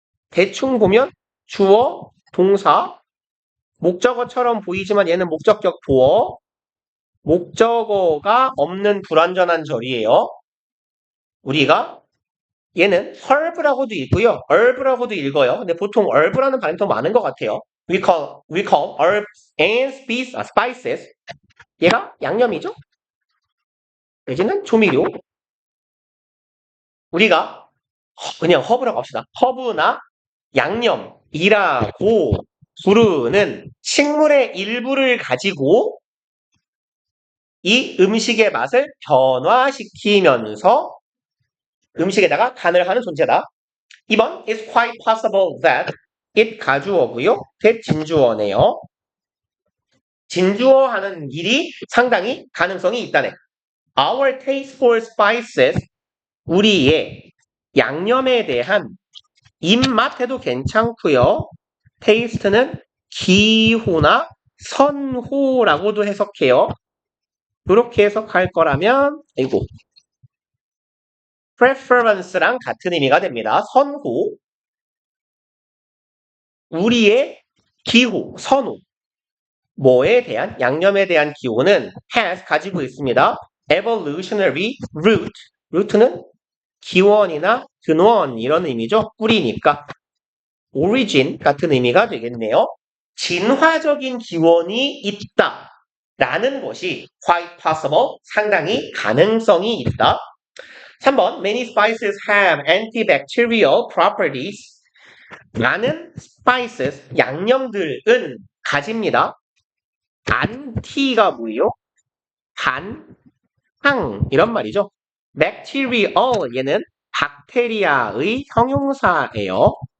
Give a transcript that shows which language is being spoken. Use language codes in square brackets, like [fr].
[ko] 대충 보면 주어, 동사, 목적어처럼 보이지만 얘는 목적격 보어, 목적어가 없는 불완전한 절이에요. 우리가 얘는 herb라고도 있고요. herb라고도 읽어요. 근데 보통 herb라는 발음이 더 많은 것 같아요. [en] we call herbs and spices. [ko] 얘가 양념이죠? 여기는 조미료. 우리가 그냥 허브라고 합시다. 허브나 양념이라고 부르는 식물의 일부를 가지고 이 음식의 맛을 변화시키면서 음식에다가 간을 하는 존재다. [en] 2번 It's quite possible that it [ko] 가주어고요. that 진주어네요. 진주어 하는 일이 상당히 가능성이 있다네. [en] Our taste for spices, [ko] 우리의 양념에 대한 입맛에도 괜찮고요. taste는 기호나 선호라고도 해석해요. 그렇게 해석할 거라면 preference랑 같은 의미가 됩니다. 선호, 우리의 기호, 선호. 뭐에 대한, 양념에 대한 기호는 has 가지고 있습니다. [en] evolutionary root. [ko] root는 기원이나 근원 이런 의미죠. 뿌리니까. origin 같은 의미가 되겠네요. 진화적인 기원이 있다. 라는 것이 [en] quite possible, [ko] 상당히 가능성이 있다. [en] 3번 Many spices have antibacterial properties. [ko] 많은 spices, 양념들은 가집니다. 안티가 뭐예요? 반, 항 이런 말이죠. bacterial 얘는 박테리아의 형용사예요.